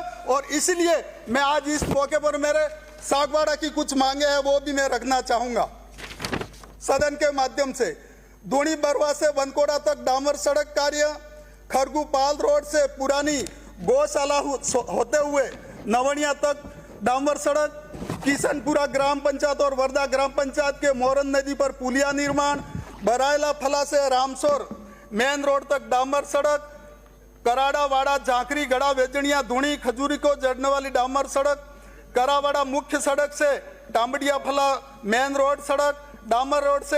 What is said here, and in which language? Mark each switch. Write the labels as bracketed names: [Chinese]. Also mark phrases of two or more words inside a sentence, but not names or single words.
[Hindi] और इसलिए मैं आज इस मौके पर मेरे सागवाड़ा की कुछ मांगे हैं वो भी मैं रखना चाहूंगा सदन के माध्यम से। धूणी बरवा से वनकोड़ा तक डामर सड़क कार्य, खरगूपाल रोड से पुरानी गौशाला होते हुए नवनिया तक डामर सड़क, किशनपुरा ग्राम पंचायत और वर्धा ग्राम पंचायत के मोरन नदी पर पुलिया निर्माण, बरायला फला से रामसोर मेन रोड तक डामर सड़क, कराड़ावाड़ा झांकरी गड़ा वेजनिया धूणी खजूरी को जोड़ने वाली डामर सड़क, करावाड़ा मुख्य सड़क से टांबड़िया फला मेन रोड सड़क, डामर रोड से